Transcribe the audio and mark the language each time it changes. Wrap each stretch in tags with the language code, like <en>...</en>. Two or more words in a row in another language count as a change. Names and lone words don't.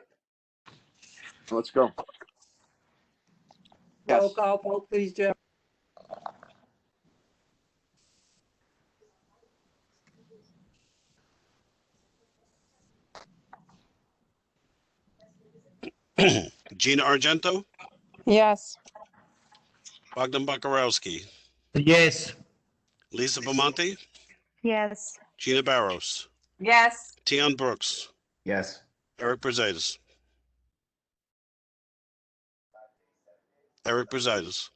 <en>Let's go. Roll Yes. call vote, please, Jerry. Gina Argento, Yes. Bogdan Bakarowski, Yes. Lisa Bamonte, Yes. Gina Barros, Yes. Tion Brooks, Yes. Eric Brusadas. Eric Brusadas.</en>